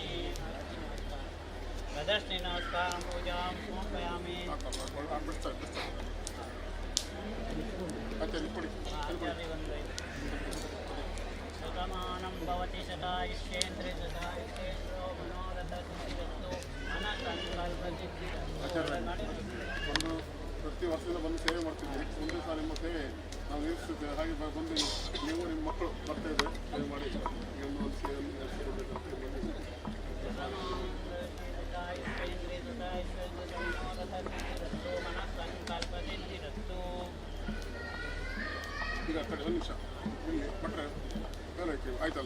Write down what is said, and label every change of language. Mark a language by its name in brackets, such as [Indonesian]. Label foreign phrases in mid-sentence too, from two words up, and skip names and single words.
[Sanskrit] प्रदर्शनी नमस्कारं पूजां समर्पयामि. शतमानं भवति शतायुष्येन्द्रे शतायुष्येन्द्रो मनोरथसिद्धिरस्तु अनसङ्कल्पसिद्धिरस्तु. [Kannada] ಒಂದು ಪ್ರತಿ ವರ್ಷದಿಂದ ಬಂದು ಸೇವೆ ಮಾಡ್ತಿದ್ವಿ. ಮುಂದೆ ಸಹ ನಿಮ್ಮ ಸೇವೆ ನಾವು ನಿರೀಕ್ಷಿಸಿದ್ದೇವೆ. ಹಾಗೆ ಬಂದು ನೀವು ನಿಮ್ಮ ಮಕ್ಕಳು ಬರ್ತಾ ಇದ್ದಾರೆ ಸೇವೆ ಮಾಡಿ ಒಂದು ಸೇವೆಯನ್ನು ನಡೆಸಿಕೊಡ್ಬೇಕಂತ ಈಗ ಕಡೆ ಒಂದು ನಿಮಿಷ ಇಲ್ಲಿ ಭಟ್ರೆ ಮೇಲೆ ಆಯ್ತಲ್ಲ.